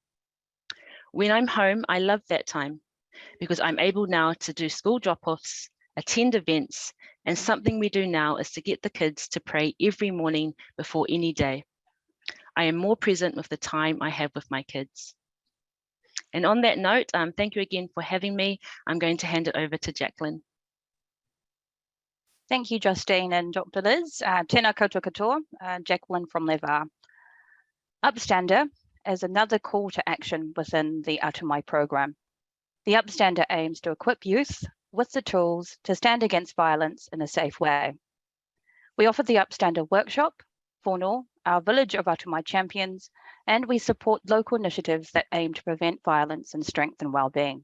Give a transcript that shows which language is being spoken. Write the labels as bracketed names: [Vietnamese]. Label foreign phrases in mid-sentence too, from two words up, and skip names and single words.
[English] When I'm home, I love that time because I'm able now to do school drop-offs, attend events, and something we do now is to get the kids to pray every morning before any day. I am more present with the time I have with my kids. And on that note, thank you again for having me. I'm going to hand it over to Jacqueline. Thank you, Justine and Dr. Liz. [Māori] Tēnā koutou katoa, [English] Jacqueline from Whara. Upstander is another call to action within the Atu-Mai program. The Upstander aims to equip youth with the tools to stand against violence in a safe way. We offer the Upstander workshop, whānau, our village of Atu-Mai champions, and we support local initiatives that aim to prevent violence and strengthen well-being.